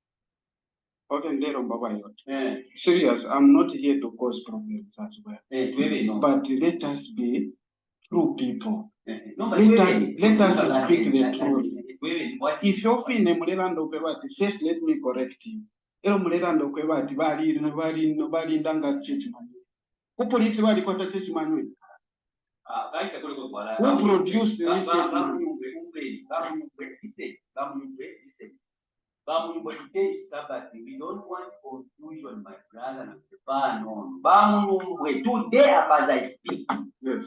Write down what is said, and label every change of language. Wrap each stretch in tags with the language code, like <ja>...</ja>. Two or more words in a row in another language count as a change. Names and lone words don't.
<en>Okay, serious, I'm not here to cause problems as well. But let us be true people. Let us speak the truth. If you fine</en> <bem>mulelando kwebati,</bem> <en>first let me correct you.</en> <bem>Ero mulelando kwebati bali ndanga</bem> <en>church manual.</en> <bem>Ku police bali kwata</bem> <en>church manual. Who produced this church manual? We don't want confusion, my brother. Today, as I speak, yes.</en>